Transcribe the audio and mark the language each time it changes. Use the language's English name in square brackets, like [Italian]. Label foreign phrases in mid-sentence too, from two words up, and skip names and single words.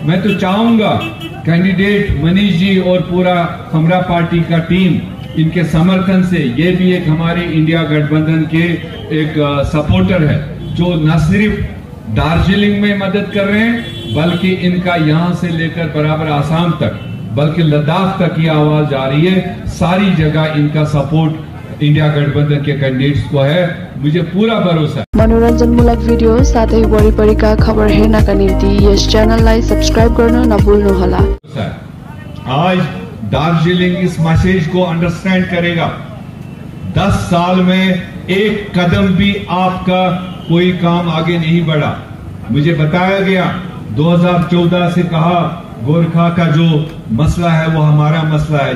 [Hindi] मैं तो चाहूंगा कैंडिडेट मनीष जी और पूरा हमरा पार्टी का टीम, इनके समर्थन से, ये भी एक हमारे इंडिया गठबंधन के एक सपोर्टर है, जो न सिर्फ दार्जिलिंग में मदद कर रहे हैं, बल्कि इनका यहां से लेकर बराबर आसाम तक, बल्कि लद्दाख तक ये आवाज जा रही है। सारी जगह इनका सपोर्ट इंडिया गठबंधन के कैंडिडेट्स को है। मुझे पूरा भरोसा है। [Nepali] मनोरञ्जनमूलक भिडियो साथै वरिपरिका खबर हेर्नका निम्ति यस च्यानललाई सब्स्क्राइब गर्न नभुल्नुहोला। [Hindi] आज दार्जिलिंग इस मैसेज को अंडरस्टैंड करेगा। 10 साल में एक कदम भी आपका कोई काम आगे नहीं बढ़ा। मुझे बताया गया 2014 से कहा गोरखा का जो मसला है वो हमारा मसला है।